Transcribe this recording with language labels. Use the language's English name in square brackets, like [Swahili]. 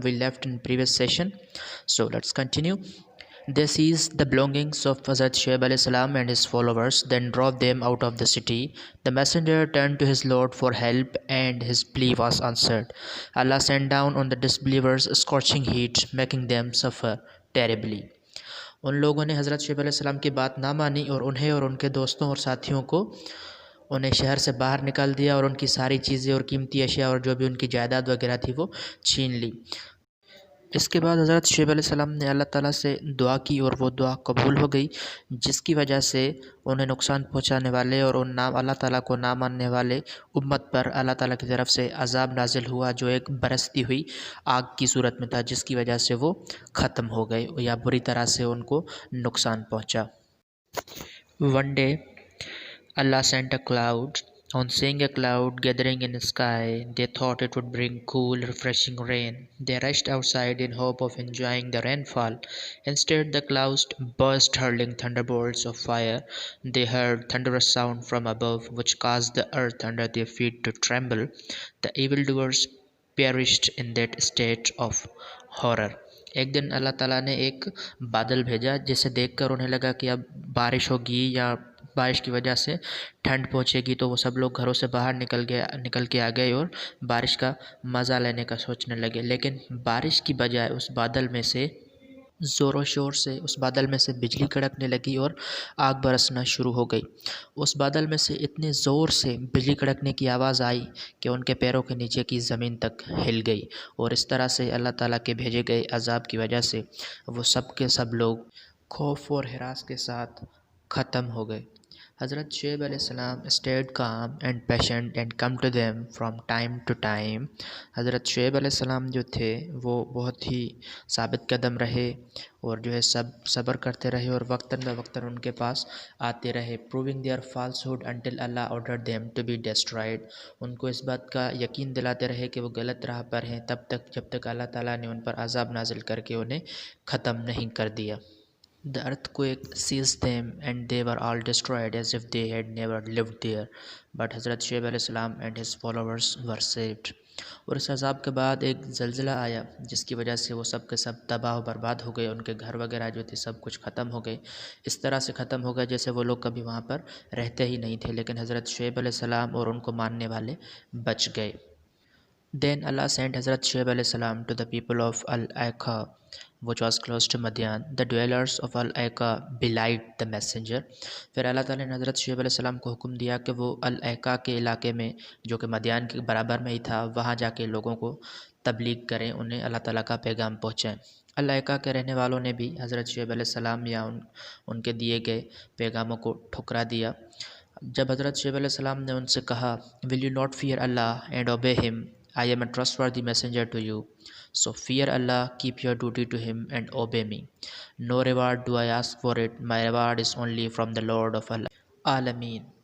[English] We left in previous session. So let's continue. They seized the belongings of Hazrat Shuaib alayhi salam and his followers, then drove them out of the city. The messenger turned to his Lord for help and his plea was answered. Allah sent down on the disbelievers a scorching heat, making them suffer terribly. [Hindi] उन लोगों ने हज़रत शुएब अलैहिस्सलाम की बात ना मानी और उन्हें और उनके दोस्तों और साथियों को उन्हें शहर से बाहर निकाल दिया और उनकी सारी चीज़ें और कीमती अशिया और जो भी उनकी जायदाद वगैरह थी वो छीन ली। इसके बाद हज़रत शुएब अलैहिस्सलाम ने अल्लाह ताला से दुआ की और वो दुआ कबूल हो गई, जिसकी वजह से उन्हें नुकसान पहुंचाने वाले और उन नाम अल्लाह ताला को ना मानने वाले उम्मत पर अल्लाह ताला की तरफ से अज़ाब नाजिल हुआ, जो एक बरसती हुई आग की सूरत में था, जिसकी वजह से वो ख़त्म हो गए या बुरी तरह से उनको नुकसान पहुंचा। [English] One day Allah sent a cloud. On seeing a cloud gathering in the sky, they thought it would bring cool, refreshing rain. They rushed outside in hope of enjoying the rainfall. Instead, the clouds burst, hurling thunderbolts of fire. They heard thunderous sound from above, which caused the earth under their feet to tremble. The evildoers perished in that state of horror. [Hindi] एक दिन अल्लाह ताला ने एक बादल भेजा, जिसे देखकर उन्हें लगा कि अब बारिश होगी या बारिश की वजह से ठंड पहुंचेगी, तो वो सब लोग घरों से बाहर निकल के आ गए और बारिश का मज़ा लेने का सोचने लगे। लेकिन बारिश की बजाय उस बादल में से ज़ोरों शोर से उस बादल में से बिजली कड़कने लगी और आग बरसना शुरू हो गई। उस बादल में से इतने ज़ोर से बिजली कड़कने की आवाज़ आई कि उनके पैरों के नीचे की ज़मीन तक हिल गई और इस तरह से अल्लाह ताला के भेजे गए अज़ाब की वजह से वो सब के सब लोग खौफ और हिरास के साथ ख़त्म हो गए। [English] Hazrat Shuaib alayhi salam stayed calm and patient and come to them from time to time. [Hindi] हज़रत शुएब अलैहिस्सलाम जो थे वो बहुत ही साबित कदम रहे और जो है सब सब्र करते रहे और वक्तन ब वक्तन उनके पास आते रहे, [English] Proving their falsehood until Allah ordered them to be destroyed. [Hindi] उनको इस बात का यकीन दिलाते रहे कि वो गलत राह पर हैं तब तक जब तक अल्लाह ताला ने उन पर अज़ाब नाजिल करके उन्हें ख़त्म नहीं कर दिया। [English] The earthquake seized them and they were all destroyed as if they had never lived there. But Hazrat Shuaib alayhi salam and his followers were saved. [Hindi] और इस अज़ाब के बाद एक ज़लज़ला आया, जिसकी वजह से वो सब के सब तबाह बर्बाद हो गए, उनके घर वगैरह जो थे सब कुछ ख़त्म हो गए। इस तरह से ख़त्म हो गए जैसे वो लोग कभी वहाँ पर रहते ही नहीं थे, लेकिन हज़रत शुएब अलैहि सलाम और उनको मानने वाले बच गए। [English] Then Allah sent Hazrat Shuaib alayhi salam to the people of Al-Aiqa, which was close to Madian. The dwellers of Al-Aiqa belied the messenger. [Hindi] फिर अल्लाह ताला ने हज़रत शुएब अलैहि सलाम को हुक्म दिया कि वो अल-ऐका के इलाके में, जो कि मदियान के बराबर में ही था, वहाँ जाके लोगों को तबलीग करें, उन्हें अल्लाह ताला का पैगाम पहुँचाएँ। अल-ऐका के रहने वालों ने भी हज़रत शुएब अलैहि सलाम या उनके दिए गए पैगामों को ठुकरा दिया। जब हज़रत शुएब अलैहि सलाम ने उनसे कहा, [English] Will you not fear Allah and obey him, I am a trustworthy messenger to you, so fear Allah, keep your duty to him and obey me. No reward do I ask for it, my reward is only from the Lord of Alameen.